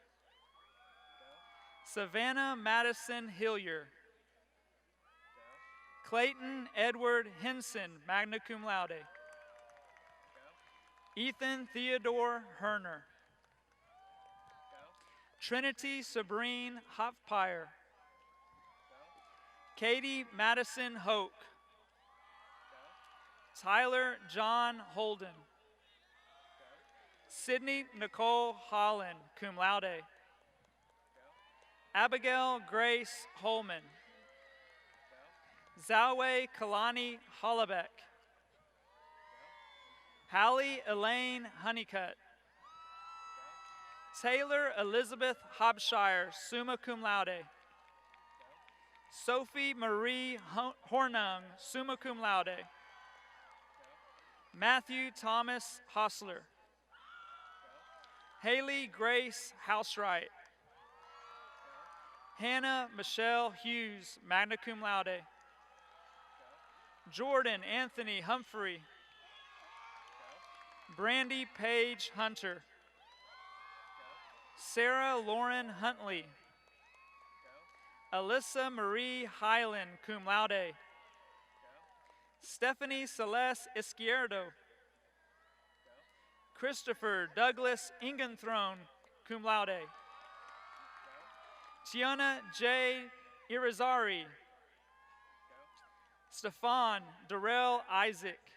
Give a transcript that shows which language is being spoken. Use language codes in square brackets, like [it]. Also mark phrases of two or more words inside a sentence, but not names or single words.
[en] Savannah Madison Hillier. Clayton Edward Henson, [la] magna cum laude. [en] Ethan Theodore Herner. Trinity Sabrine Hofpire. Katie Madison Hoke. Tyler John Holden. Sydney Nicole Holland, [la] cum laude. [en] Abigail Grace Holman. Zawe Kalani Hollabeck. Hallie Elaine Honeycutt. Taylor Elizabeth Hobshire, [la] summa cum laude. [en] Sophie Marie Hornung, [la] summa cum laude. [en] Matthew Thomas Hostler. Haley Grace Housewright. Hannah Michelle Hughes, [la] magna cum laude. [en] Jordan Anthony Humphrey. Brandy Paige Hunter. Sarah Lauren Huntley. Alyssa Marie Highland, [la] cum laude. [en] Stephanie Celeste Izquierdo. Christopher Douglas Ingenthrone, [la] cum laude. [en] Tiana J. Irizarry. Stefan Darrell Isaac.